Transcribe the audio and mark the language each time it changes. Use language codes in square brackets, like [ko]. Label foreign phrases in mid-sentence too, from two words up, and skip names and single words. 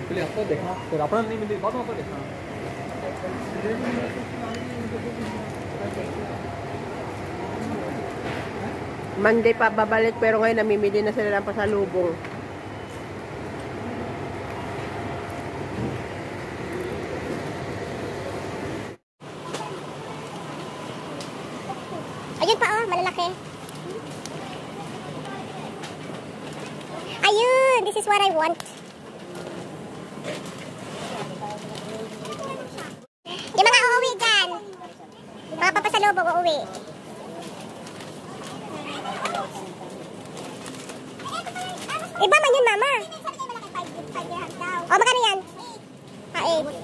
[hi] आपको देखा फिर अपना नहीं मिली बाद में आपको देखा [tl] Monday pa babalik pero ngayon namimili na sila ng pasalubong. Ayun pa oh, malalaki. Ayun, [en] this is what I want. [tl] Yung mga uuwi dyan. Mga papasalubong uuwi. Iba man yun, mama. O, magkano yan? Ha, 8.